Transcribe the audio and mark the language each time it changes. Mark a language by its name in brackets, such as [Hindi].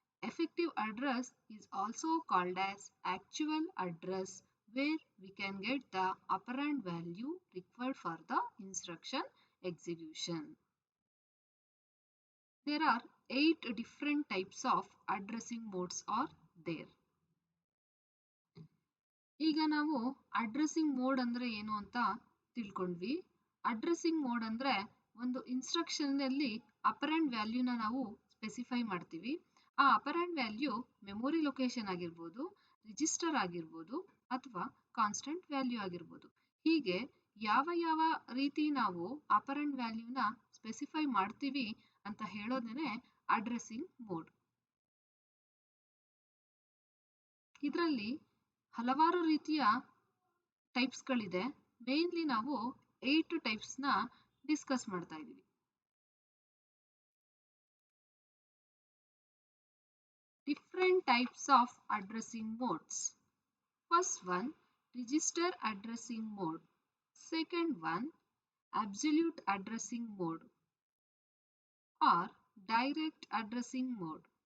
[English] Effective address is also called as actual address, where we can get the operand value required for the instruction execution. There are 8 different types of addressing modes are there. [Kannada] ಈಗ ನಾವು addressing mode ಅಂದ್ರೆ ಏನು ಅಂತ ತಿಳ್ಕೊಂಡ್ವಿ. Addressing mode ಅಂದ್ರೆ ಒಂದು instruction ಅಲ್ಲಿ apparent ವ್ಯಾಲ್ಯೂನ ನಾವು ಸ್ಪೆಸಿಫೈ ಮಾಡ್ತೀವಿ. ಆ ಅಪರೆಂಟ್ ವ್ಯಾಲ್ಯೂ ಮೆಮೊರಿ ಲೊಕೇಶನ್ ಆಗಿರ್ಬೋದು, ರಿಜಿಸ್ಟರ್ ಆಗಿರ್ಬೋದು ಅಥವಾ ಕಾನ್ಸ್ಟೆಂಟ್ ವ್ಯಾಲ್ಯೂ ಆಗಿರ್ಬೋದು. ಹೀಗೆ ಯಾವ ಯಾವ ರೀತಿ ನಾವು ಅಪರೆಂಟ್ ವ್ಯಾಲ್ಯೂನ ಸ್ಪೆಸಿಫೈ ಮಾಡ್ತೀವಿ ಅಂತ ಹೇಳೋದೇನೆ ಅಡ್ರೆಸ್ಸಿಂಗ್ ಮೋಡ್. ಇದರಲ್ಲಿ ಹಲವಾರು ರೀತಿಯ ಟೈಪ್ಸ್ಗಳಿದೆ. ಮೇನ್ಲಿ ನಾವು 8 ಟೈಪ್ಸ್ನ ಡಿಸ್ಕಸ್ ಮಾಡ್ತಾ ಇದ್ದೀವಿ. [English] Different types of addressing modes. First one, register addressing mode. Second one, absolute addressing mode or direct addressing mode.